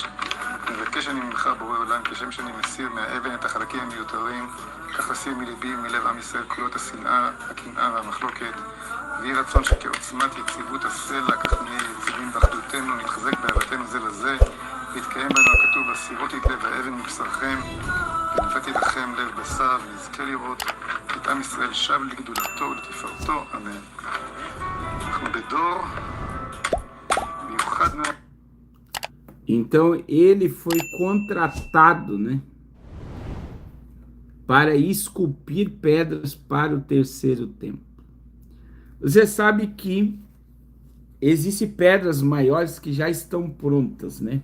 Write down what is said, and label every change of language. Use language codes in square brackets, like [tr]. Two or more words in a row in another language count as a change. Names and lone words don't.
[he] מבקש אני ממך, בורא עולם, כשם שאני מסיר מהאבן את החלקים המיותרים, כך אסיר מליבי ומלב עם ישראל כלות השנאה, הקנאה והמחלוקת, ויהי רצון שכעוצמת יציבות הסלע, כך נהיה יציבים באחדותנו, נתחזק באהבתנו זה לזה, ויתקיים בנו הכתוב, הסירות את לב האבן מבשרכם, ונפתי לכם לב בשר, ונזכה לראות את עם ישראל שב לגדולתו ולתפארתו, אמן. אנחנו בדור מיוחד מאוד. [pt] Então ele foi contratado, né, para esculpir pedras para o terceiro templo. Você sabe que existem pedras maiores que já estão prontas, né?